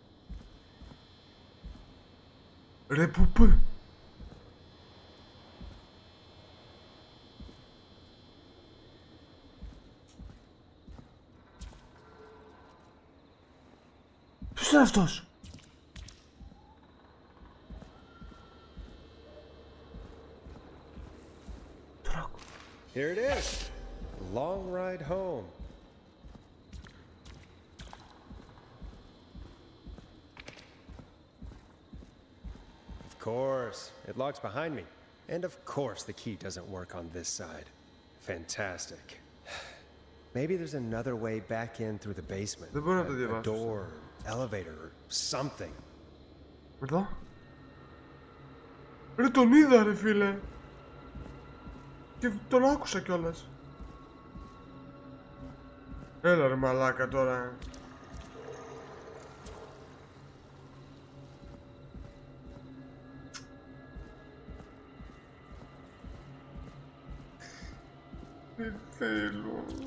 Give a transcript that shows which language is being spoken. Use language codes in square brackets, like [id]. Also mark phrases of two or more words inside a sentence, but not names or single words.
[el] Ρε πού? Ποιος είναι αυτός? [en] Here it is. Long ride home. Of course, it locks behind me. And of course the key doesn't work on this side. Fantastic. Maybe there's another way back in through the basement. A door, elevator, or something. [el] Εδώ? Ρε τον είδα, ρε φίλε. Και τον άκουσα κιόλας. Έλα ρε μαλάκα τώρα. Δεν θέλω.